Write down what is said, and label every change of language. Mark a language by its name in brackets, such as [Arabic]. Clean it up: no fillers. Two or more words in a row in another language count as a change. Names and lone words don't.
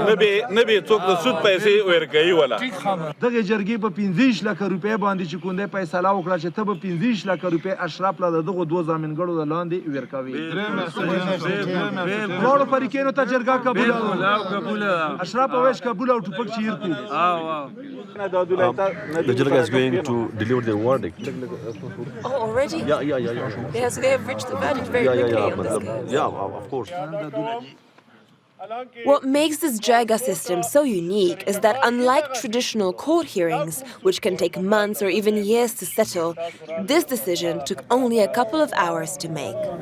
[Pashto] نه به څوک د سود پیسې ورکوي ولا دغه جرګې په 15 لک روپۍ باندې چې کونده فیصله وکړه چې ته به 15 لک روپۍ اشراف له دغه دوه ضامنګړو د لاندې ورکوي ټول فریقینو ته جرګه قبول اشراف او ویش قبول او ټوپک چیر کو [English] The Jirga is going to deliver their verdict. Oh, already? Yeah. They have reached the verdict very quickly on this case. Yeah, of course. What makes this Jirga system so unique is that unlike traditional court hearings, which can take months or even years to settle, this decision took only a couple of hours to make.